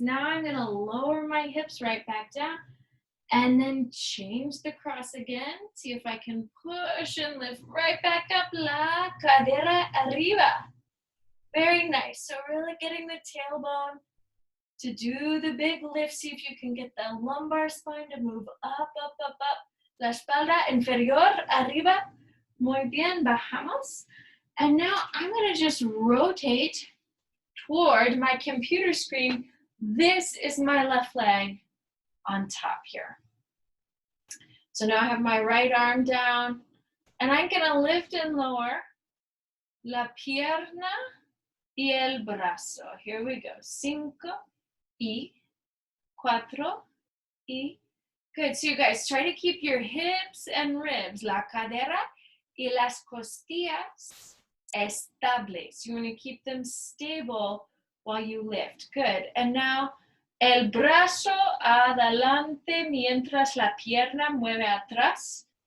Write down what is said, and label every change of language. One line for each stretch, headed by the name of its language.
English: Now I'm going to lower my hips right back down. And then change the cross again. See if I can push and lift right back up.
Spanish: La cadera arriba.
English: Very nice. So really getting the tailbone to do the big lift. See if you can get the lumbar spine to move up, up, up, up.
Spanish: La espalda inferior arriba. Muy bien. Bajamos.
English: And now I'm going to just rotate toward my computer screen. This is my left leg on top here. So now I have my right arm down, and I'm going to lift and lower
Spanish: la pierna y el brazo.
English: Here we go. 5 y 4 y. Good. So you guys try to keep your hips and ribs,
Spanish: la cadera y las costillas estables.
English: You want to keep them stable while you lift. Good. And now
Spanish: el brazo adelante mientras la pierna mueve atrás.